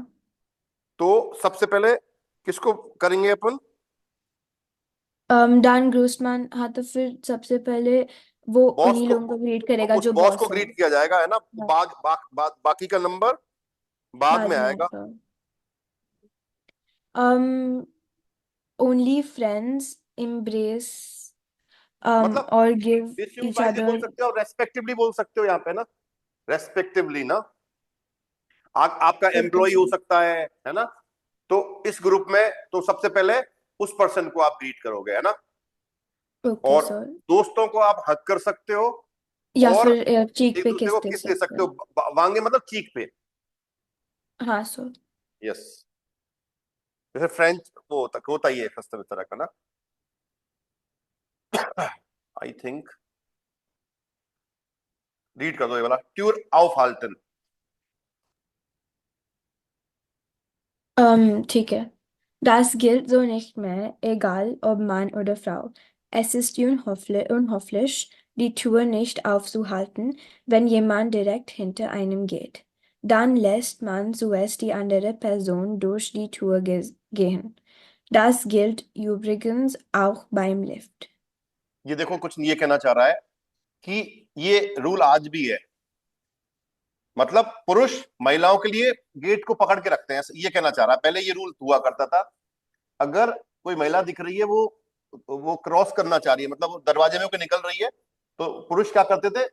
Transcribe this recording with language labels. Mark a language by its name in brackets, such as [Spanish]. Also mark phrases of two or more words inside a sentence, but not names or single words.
[Hindi] तो सबसे पहले किसको करेंगे अपन? [German] dann grüßt man, [Hindi] हाँ तो फिर सबसे पहले वो बॉस उन्हीं को, लोगों को ग्रीट करेगा उस जो बॉस को बॉस है। ग्रीट किया जाएगा, है ना। हाँ, बाकी का नंबर बाद बाद में में आएगा। आएगा। [English] um only friends embrace [Hindi] मतलब [English] or give [Hindi] बेसिक [English] each [Hindi] वाइज [English] other। [Hindi] बोल सकते हो और रेस्पेक्टिवली बोल सकते हो यहाँ पे ना, रेस्पेक्टिवली ना। आपका ओके एम्प्लॉय हो सर। सकता है ना। तो इस ग्रुप में तो सबसे पहले उस पर्सन को आप ग्रीट करोगे, है ना। ओके और सर। दोस्तों को आप हक कर सकते हो, या और फिर चीक एक पे दूसरे किस को दे किस दे सकते सकते हो, हैं। वांगे मतलब चीक पे। हाँ सर। यस, जैसे फ्रेंच वो होता ही है इस तरह का ना। [English] I think [Hindi] रीड कर दो ये वाला, [German] Tür aufhalten. [Hindi] ठीक है। [German] Das gilt so nicht mehr, egal ob Mann oder Frau. Es ist unhöflich, die Tür nicht aufzuhalten, wenn jemand direkt hinter einem geht. Dann lässt man zuerst die andere Person durch die Tür gehen. Das gilt übrigens auch beim Lift. [Hindi] ये देखो, कुछ ये कहना चाह रहा है कि ये रूल आज भी है। मतलब पुरुष महिलाओं के लिए गेट को पकड़ के रखते हैं, ये कहना चाह रहा है। पहले ये रूल हुआ करता था, अगर कोई महिला दिख रही है, वो क्रॉस करना चाह रही है, मतलब वो दरवाजे में होकर निकल रही है, तो पुरुष क्या करते थे?